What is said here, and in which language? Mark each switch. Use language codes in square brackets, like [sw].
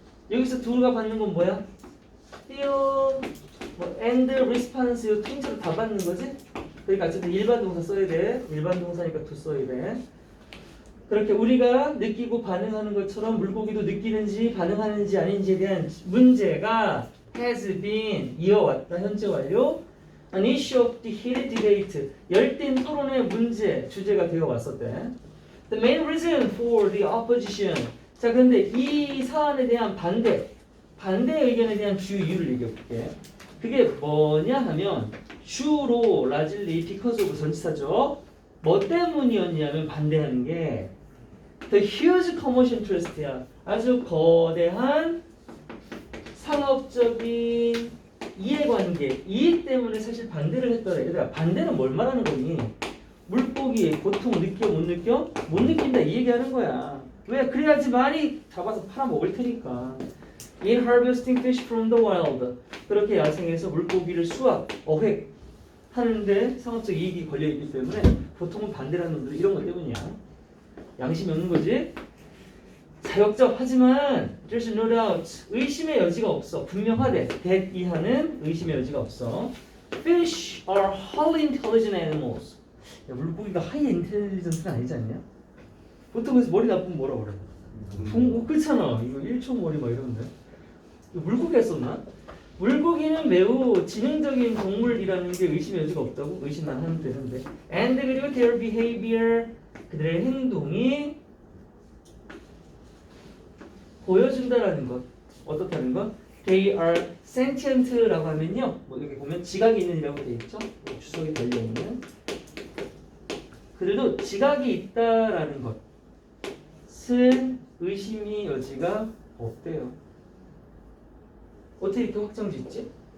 [ko] 여기서 do가 받는 건 뭐야? feel 뭐 and response 이 통째로 다 받는 거지? 그러니까 어쨌든 일반 동사 써야 돼. 일반 동사니까 to 써야 돼. 그렇게 우리가 느끼고 반응하는 것처럼 물고기도 느끼는지 반응하는지 아닌지에 대한 문제가 [en] has been [ko] 이어왔다. 현재 완료. [en] An issue of the heated debate. [ko] 열띤 토론의 문제, 주제가 되어 왔었대. [en] The main reason for the opposition. [ko] 자, 그런데 이 사안에 대한 반대 의견에 대한 주 이유를 얘기해볼게. 그게 뭐냐 하면 주로 [en] largely because of [ko] 전치사죠. 뭐 때문이었냐면 반대하는 게 [en] the huge commercial interest [ko] 야. 아주 거대한 상업적인 이해관계, 이익 때문에 사실 반대를 했더라. 얘들아, 반대는 뭘 말하는 거니? 물고기의 고통 느껴 못 느껴? 못 느낀다 이 얘기하는 거야. 왜? 그래야지 많이 잡아서 팔아 먹을 테니까. [en] In harvesting fish from the wild. [ko] 그렇게 야생에서 물고기를 수확, 어획 하는데 상업적 이익이 걸려있기 때문에 보통은 반대라는 놈들은 이런 것 때문이야. 양심이 없는 거지? 자역적 하지만 [en] there's no doubt [ko] 의심의 여지가 없어. 분명하대. that 이하는 의심의 여지가 없어. [en] Fish are highly intelligent animals. [ko] 야, 물고기가 [en] high intelligence [ko] 는 아니지 않냐? 보통 그래서 머리 나쁘면 뭐라 그래? 그렇잖아. 이거 1초 머리 막 이러는데. 이거 물고기가 썼나? 물고기는 매우 지능적인 동물이라는 게 의심의 여지가 없다고? 의심만 하면 되는데. And 그리고 [en] their behavior [ko] 그들의 행동이 보여준다라는 것. 어떻다는 것? [en] They are sentient [ko] 라고 하면요. 뭐 여기 보면 지각이 있는이라고 되어 있죠. 주석이 달려있는. 그래도 지각이 있다라는 것은 의심의 여지가 없대요. 어떻게 이렇게 확정 짓지?